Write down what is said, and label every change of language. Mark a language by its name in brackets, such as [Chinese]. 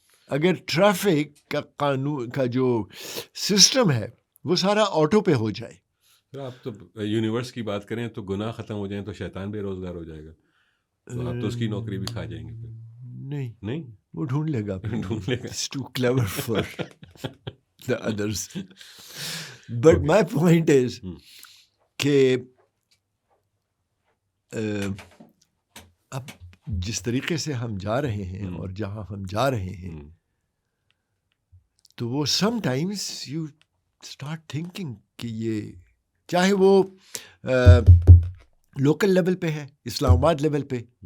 [Urdu] اگر ٹریفک کا قانون کا جو سسٹم ہے وہ سارا آٹو پہ ہو جائے. آپ تو یونیورس کی بات کریں تو گناہ ختم ہو جائیں تو شیطان بے روزگار ہو جائے گا، تو آپ تو اس کی نوکری بھی کھا جائیں گے پھر. نہیں وہ ڈھونڈ لے گا، ڈھونڈ لے گا. [English] It's too clever for the others. But my point is [Urdu] کہ اب جس طریقے سے ہم جا رہے ہیں اور جہاں ہم جا رہے ہیں، تو وہ [English] sometimes you start thinking [Urdu] کہ یہ چاہے وہ لوکل لیول پہ ہے، اسلام آباد لیول پہ.